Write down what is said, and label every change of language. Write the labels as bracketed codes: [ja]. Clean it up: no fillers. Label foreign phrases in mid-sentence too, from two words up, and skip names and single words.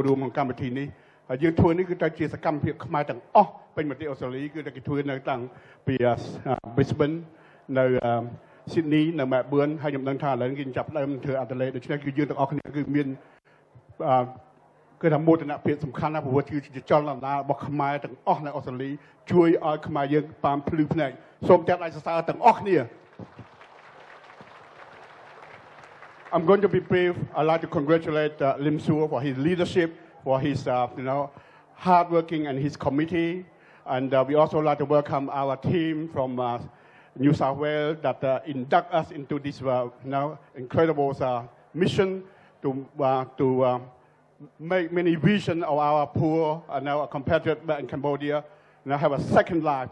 [km] រួមក្នុងកម្មវិធីនេះហើយយើងធ្វើនេះគឺតែជាសកម្មភាពខ្មែរទាំងអស់ពេញប្រទេសអូស្ត្រាលីគឺតែគេធ្វើនៅតាំងពី Brisbane នៅ Sydney នៅ Melbourne ហើយខ្ញុំដឹងថាឥឡូវគេចាប់ផ្ដើមធ្វើ Adelaide ដូច្នេះគឺយើងទាំងអស់គ្នាគឺមានគឺថាមោទនភាពសំខាន់ណាស់ព្រោះគឺជាចលនារបស់ខ្មែរទាំងអស់នៅអូស្ត្រាលីជួយឲ្យខ្មែរយើងបានភ្លឺភ្នែកសូមទាំងដៃសរសើរទាំងអស់គ្នា [en] I'm going to be brief. I'd like to congratulate Lim Suo for his leadership, for his hard working and his committee, and we also like to welcome our team from New South Wales that induct us into this incredible mission to make many vision of our poor compatriots in Cambodia have a second life.